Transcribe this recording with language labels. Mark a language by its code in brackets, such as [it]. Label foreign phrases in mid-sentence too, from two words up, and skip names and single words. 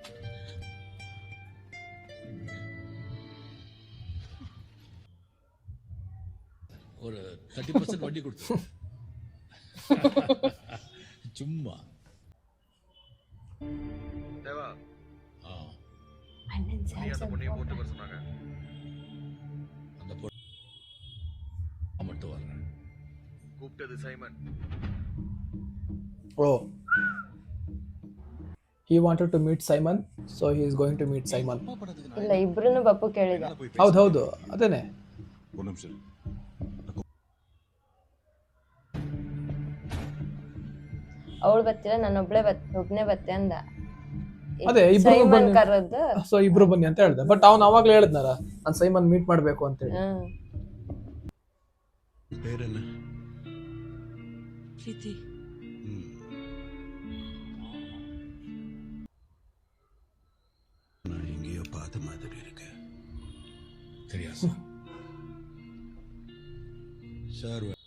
[ta] ஒரு 30% வட்டி கொடுத்து சும்மா தேவா ಅಣ್ಣನ್ நீ அந்த பொண்ணையும் போட்டு வர சொன்னாங்க. அந்த பொண்ணு மட்டும் வர்றேன். கூப்பிட்டது சைமன். [en] Oh. He wanted to meet Simon, so he is going to meet Simon. [kn] ಇಲ್ಲ ಇಬ್ರು ಬಪ್ಪು ಕೇಳಿದ. ಹೌದು ಅದೇನೆ. ಒಂದು ನಿಮಿಷ. ಅವಳು ಬತ್ತಿಲ್ಲ, ನಾನು ಒಬ್ನೇ ಬತ್ತೆ ಅಂದ. ಅದೇ ಇಬ್ರು ಸೈಮನ್ ಬನ್ನಿ, ಕರೆದು ಸೊ ಇಬ್ರು ಬನ್ನಿ ಅಂತ ಹೇಳ್ದೆ. ಬಟ್ ಅವ್ನು ಅವಾಗ್ಲೇ ಹೇಳಿದ್ನಲ್ಲ ನಾನು ಸೈಮನ್ ಮೀಟ್ ಮಾಡ್ಬೇಕು ಅಂತ ಹೇಳಿ. [ta] பேரென்ன? ಪ್ರೀತಿ. நான் எங்கேயோ பார்த்த மாதிரி இருக்கு. சரியா சார்?